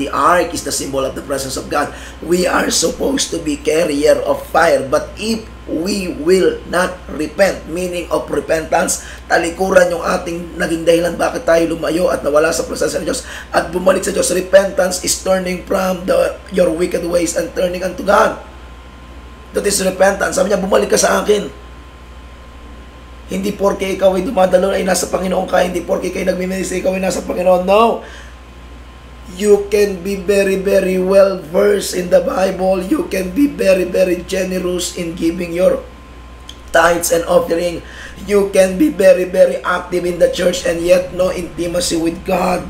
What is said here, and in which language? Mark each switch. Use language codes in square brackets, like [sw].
[en] The ark is the symbol of the presence of God. We are supposed to be carrier of fire. But if we will not repent, meaning of repentance, [tl] talikuran yung ating naging dahilan bakit tayo lumayo at nawala sa presensya ng Diyos at bumalik sa Diyos. [en] Repentance is turning from your wicked ways and turning unto God. That is repentance. [tl] Sabi niya, bumalik ka sa akin. Hindi porke ikaw ay dumadalo ay nasa Panginoon ka. Hindi porke kayo nagmiministry, ikaw ay nasa Panginoon. No. [en] You can be very, very well versed in the Bible. You can be very, very generous in giving your tithes and offering. You can be very, very active in the church and yet no intimacy with God.